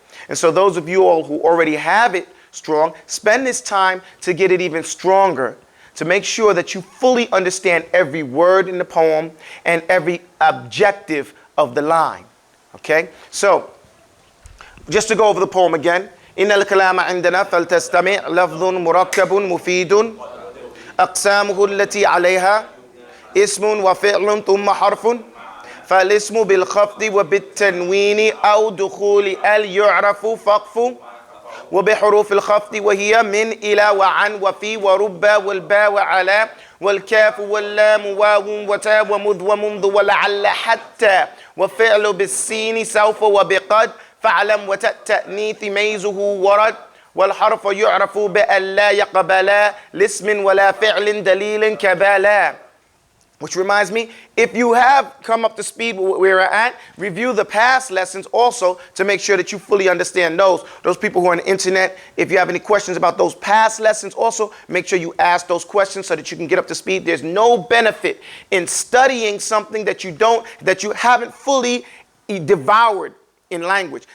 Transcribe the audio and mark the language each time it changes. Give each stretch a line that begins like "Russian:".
English: And so those of you all who already have it strong, spend this time to get it even stronger, to make sure that you fully understand every word in the poem and every objective of the line. Okay? So, just to go over the poem again.
Arabic: إن الكلام عندنا فلتستمع لفظ مركب مفيد أقسامه التي عليها اسم وفعل ثم حرف فالاسم بالخفض وبالتنوين أو دخول ال يعرف فقف وبحروف الخفض وهي من إلى وعن وفي ورب والباء وعلى والكاف واللام واو وتاء ومذ ومنذ ولعل حتى وفعل بالسين سوف وبقد فاعلم وتأنيث ميزه ورد والحرف يعرف بأن لا يقبلا لاسم ولا فعل دليل كبالا.
English: Which reminds me, if you have come up to speed where we're at, review the past lessons also to make sure that you fully understand those. Those people who are on the internet, if you have any questions about those past lessons also, make sure you ask those questions so that you can get up to speed. There's no benefit in studying something that you haven't fully devoured in language.